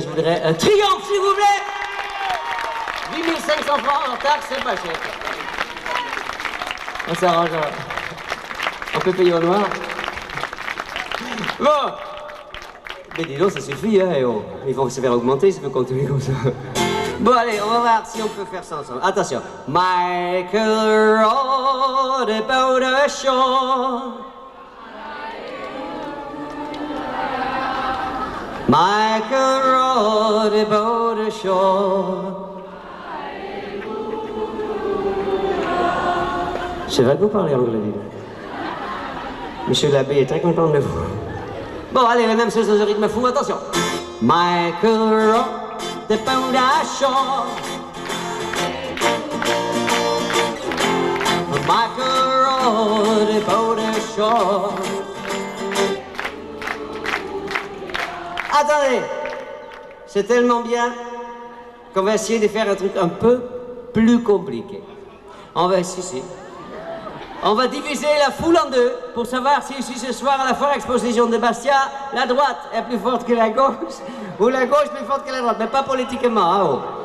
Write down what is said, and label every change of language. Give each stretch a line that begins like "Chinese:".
French: Je voudrais un triomphe, s'il vous plaît. 8500 francs en taxe, c'est pas cher. On s'arrange. On peut payer au noir. Bon. Mais dis donc, ça suffit, hein. Oh. Ils vont se faire augmenter, ça peut continuer comme ça. Bon, allez, on va voir si on peut faire ça ensemble. Attention.
English: Michael rode about the shore. Michael rode about the shore.
French: C'est vrai que vous parlez anglais. Monsieur l'abbé est très content de vous. Bon, allez, la même chose dans un rythme fou, attention.
English: Michael rode about the shore. Michael rode about the shore.
French: Attendez, c'est tellement bien qu'on va essayer de faire un truc un peu plus compliqué. On va essayer. On va diviser la foule en deux pour savoir si ici ce soir à la foire exposition de Bastia, la droite est plus forte que la gauche ou la gauche plus forte que la droite, mais pas politiquement. Hein, oh.